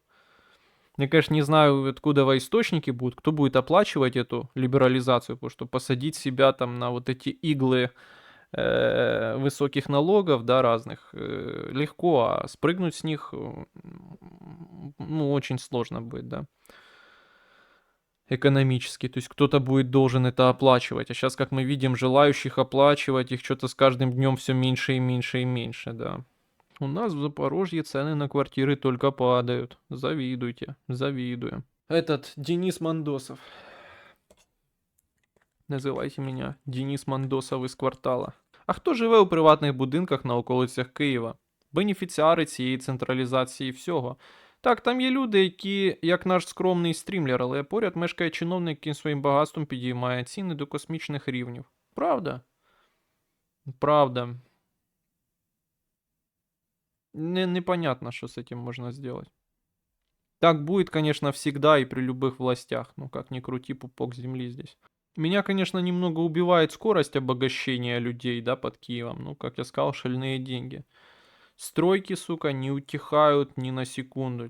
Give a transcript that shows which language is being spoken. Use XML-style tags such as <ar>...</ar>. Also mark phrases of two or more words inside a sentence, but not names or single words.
<ru>Я, конечно, не знаю, откуда источники будут, кто будет оплачивать эту либерализацию, потому что посадить себя там на вот эти иглы высоких налогов, да, разных, легко, а спрыгнуть с них, ну, очень сложно будет, да, экономически. То есть кто-то будет должен это оплачивать, а сейчас, как мы видим, желающих оплачивать их что-то с каждым днем все меньше и меньше и меньше, да. У нас в Запорожье цены на квартиры только падают. Завидуйте, завидуем. Этот Денис Мандосов.</ru> <uk>Називайте мене Денис Мандосов із квартала. А хто живе у приватних будинках на околицях Києва? Бенефіціари цієї централізації всього. Так, там є люди, які, як наш скромний стрімлер, але поряд мешкає чиновник, який своїм багатством підіймає ціни до космічних рівнів. Правда? Правда.</uk> <ru>Непонятно, что с этим можно сделать. Так будет, конечно, всегда и при любых властях. Ну, как ни крути, пупок земли здесь. Меня, конечно, немного убивает скорость обогащения людей, да, под Киевом. Ну, как я сказал, шальные деньги. Стройки, сука, не утихают ни на секунду.</ru>